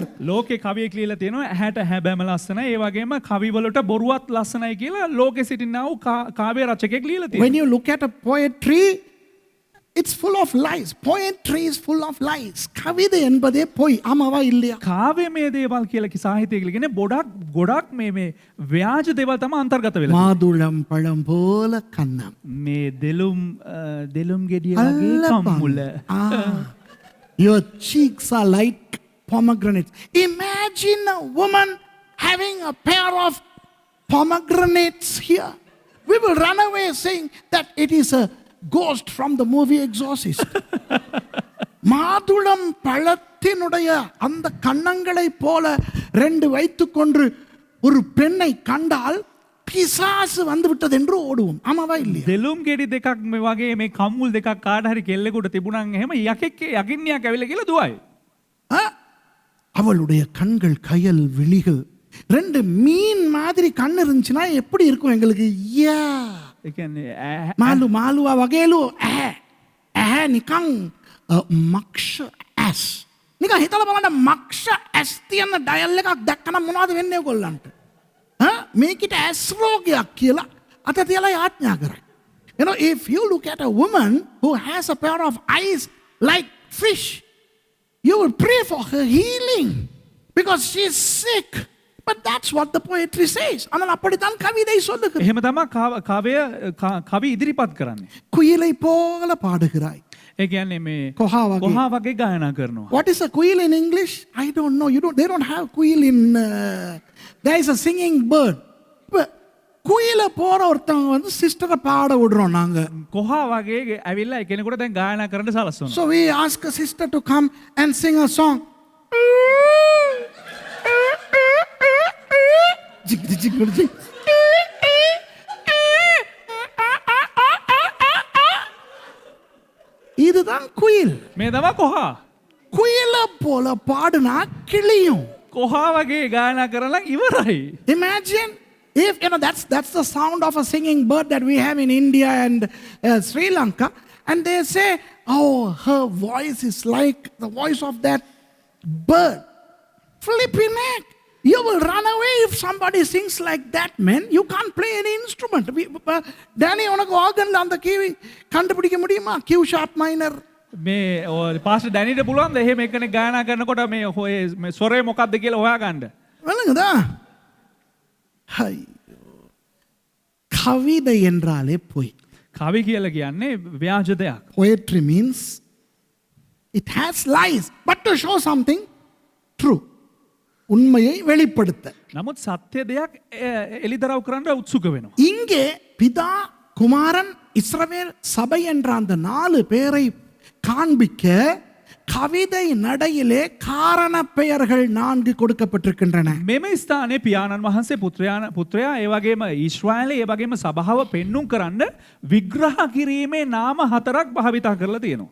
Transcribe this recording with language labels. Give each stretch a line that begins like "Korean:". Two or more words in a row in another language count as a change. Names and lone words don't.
Sinhala: ලෝකේ කවියෙක් ලියලා තියෙනවා ඇහැට හැබෑම ලස්සනයි ඒ වගේම කවි වලට බොරුවත් ලස්සනයි කියලා ලෝකෙ සිටිනා වූ කාව්‍ය රචකයෙක් ලියලා තියෙනවා.
English: When you look at a poetry, it's full of lies. Poetry is full of lies.
Tamil: கவிதை என்பதே பொய். ஆமாவா இல்லையா?
Sinhala: කාව්‍යමය දේවල් කියලා සාහිත්‍යය කියලා කියන්නේ ගොඩක් මේ ව්‍යාජ දේවල් තමයි අන්තර්ගත වෙලා.
Tamil: மாதுளம் பழம் போல கன்னம்.
Sinhala: මේ දෙලුම් ගෙඩියගේ කම්මුල.
English: Your cheeks are like pomegranates. Imagine a woman having a pair of pomegranates here. We will run away saying that it is a ghost from the movie Exorcist.
Tamil: மாதுளம் பழத்தினுடைய அந்த கன்னங்களை போல ரெண்டு வைத்துக்கொண்டு ஒரு பெண்ணை கண்டால் பிசாசு வந்து விட்டது என்று ஓடுவோம். ஆமாவா இல்லையா?
Sinhala: දෙලුම් ගෙඩි දෙකක් මේ වගේ මේ කම්මුල් දෙකක් කාට හරි කෙල්ලෙකුට තිබුණාම එහෙම යකින්නියක් ඇවිල්ලා කියලා දුවයි.
Tamil: அவளுடைய கண்கள் கயல் விழிகள் ரெண்டு மீன் மாதிரி கண் இருந்துச்சுன்னா எப்படி இருக்கும் எங்களுக்கு?
Sinhala: ඒ කියන්නේ මාළුවා වගේලු ඇහැ නිකන් මක්ෂ ඇස්. නිකන් හිතලා බලන්න මක්ෂ ඇස් තියෙන ඩයල් එකක් දැක්කම මොනවද වෙන්නේ ඔයගොල්ලන්ට? මේකට ඇස් රෝගයක් කියලා අත තියලා යාඥා කරයි.
English: You know, if you look at a woman who has a pair of eyes like fish, you will pray for her healing because she is sick. But that's what the poetry says.
Tamil: ஆனால் அப்படித்தான் கவிதை சொல்லுகிறது.
Sinhala: එහෙම තමයි කවි ඉදිරිපත් කරන්නේ.
Tamil: குயிலை போல பாடுகிறாய்.
Sinhala: ඒ කියන්නේ මේ කොහා වගේ. කොහා වගේ ගායනා කරනවා.
English: What is a quail in English? I don't know. They don't have quail in. There is a singing bird.
Tamil: குயில போற ஒருத்தவங்க வந்து சிஸ்டரை பாட விடுறோம் நாங்க.
Sinhala: කොහා වගේ ඇවිල්ලා කෙනෙකුට දැන් ගායනා කරන්න සලස්වනවා.
English: So we ask a sister to come and sing a song.
Tamil: இதுதான் குயில்.
Sinhala: මේ තමයි කොහා.
Tamil: குயில போல பாடுனா கிளியும்.
Sinhala: කොහා වගේ ගායනා කරලා ඉවරයි.
English: Imagine if that's the sound of a singing bird that we have in India and Sri Lanka, and they say, oh, her voice is like the voice of that bird. Flipping heck. You will run away if somebody sings like that, man. You can't play any instrument. Danny,
Tamil: உனக்கு ஆர்கன்ல அந்த கீ கண்டுபிடிக்க முடியுமா?
English: Q sharp minor.
Sinhala: මේ පාස්ටර් ඩැනිට පුළුවන්ද එහෙම එකනේ ගායනා කරනකොට මේ ස්වරය මොකක්ද කියලා හොයාගන්න.
Tamil: விளங்குதா? கவிதை என்றாலே பொய்.
Sinhala: කවි කියලා කියන්නේ ව්‍යාජ දෙයක්.
English: Poetry means it has lies, but to show something true.
Tamil: உண்மையை வெளிப்படுத்த.
Sinhala: නමුත් සත්‍ය දෙයක් එලිදරව් කරන්න උත්සුක වෙනවා.
Tamil: இங்கே பிதா குமாரன் இஸ்ரவேல் சபை என்ற அந்த 4 பேரை காண்பிக்க கவிதை நடையிலே காரண பெயர்கள் 4 கொடுக்கப்பட்டிருக்கின்றன.
Sinhala: මෙම ස්ථානයේ පියාණන් වහන්සේ පුත්‍රයා ඒ වගේම ඊශ්‍රායලේ ඒ වගේම සභාව පෙන්눔 කරන්න විග්‍රහ කිරීමේ නාම 4ක් භාවිතා කරලා තියෙනවා.